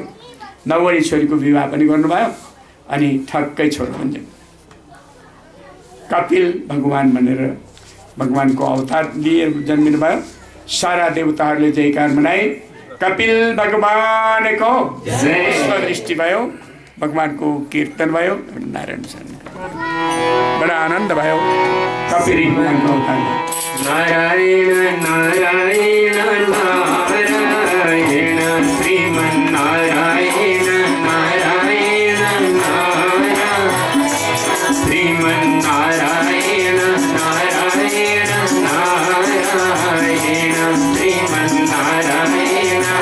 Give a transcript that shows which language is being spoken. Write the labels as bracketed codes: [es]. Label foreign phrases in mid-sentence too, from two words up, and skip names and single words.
[ne] 9वटी छोरीको विवाह पनि गर्नुभयो। अनि ठक्कै छोरो पनि जन्म, कपिल भगवान भनेर भगवानको अवतार लिए जन्मिनु भयो। सारा देवताहरूले जयकार मनाए, कपिल भगवानको जय। दृष्टि भयो, भगवानको कीर्तन भयो, नारायण [hi] बड़ा आनंद [ne] भयो। कपिल भगवानको अवतार नारायण नारायण नारायण श्रीमन्नारायण नारायण नारायण श्रीमन्नारायण नारायण नारायण श्रीमन्नारायण